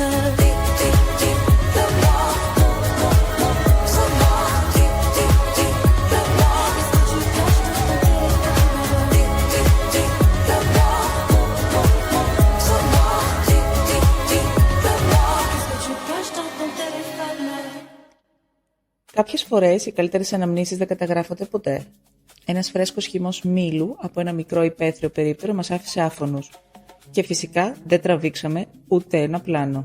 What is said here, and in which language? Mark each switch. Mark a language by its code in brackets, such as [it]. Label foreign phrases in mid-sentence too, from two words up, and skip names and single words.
[fr] Dis-le-moi, montre-moi, dis-le-moi, qu'est-ce que tu caches dans ton téléphone? Dis-le-moi, montre-moi, dis-le-moi, qu'est-ce que tu caches dans ton téléphone? [el] Κάποιες φορές οι καλύτερες αναμνήσεις δεν καταγράφονται ποτέ. Ένας φρέσκος χυμός μήλου από ένα μικρό υπαίθριο περίπτερο μας άφησε άφωνους. Και φυσικά δεν τραβήξαμε ούτε ένα πλάνο.